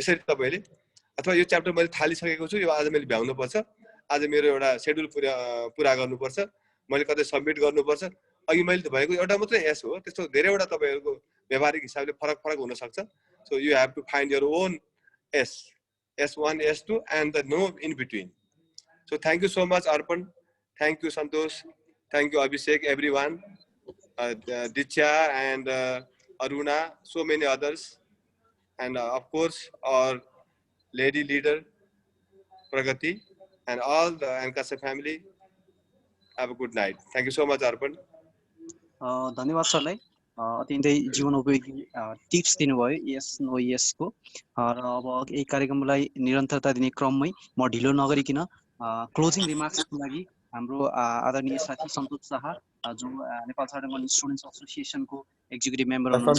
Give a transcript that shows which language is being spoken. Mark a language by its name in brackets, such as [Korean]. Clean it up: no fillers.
[Nepali] यसरी तपाईँले, अथवा यो च्याप्टर मैले थालिसकेको छु, यो आज मैले भ्याउनुपर्छ, आज मेरो एउटा सेड्युल पुरा गर्नुपर्छ, मैले कतै सब्मिट गर्नुपर्छ। अघि मैले भएको एउटा मात्रै एस हो, त्यस्तो धेरैवटा तपाईँहरूको व्यवहारिक हिसाबले फरक फरक हुनसक्छ। [English] So you have to find your own S, S1, S2 and the no in between. So thank you so much Arpan, thank you Santosh, thank you Abhishek, everyone, Ditya and Aruna, so many others, and of course our lady leader Pragati and all the Ankasa family. Have a good night. Thank you so much Arpan. [Nepali] धन्यवाद सरलाई, अत्यन्तै जीवन उपयोगी tips दिनुभयो यस no यसको। र अब यही कार्यक्रमलाई निरन्तरता दिने क्रममै म ढिलो नगरिकन क्लोजिङ रिमार्क्सको लागि हाम्रो आदरणीय साथी सन्तोष शाह, जो Nepal chartered accountant students एसोसिएसनको executive member हुनुहुन्छ।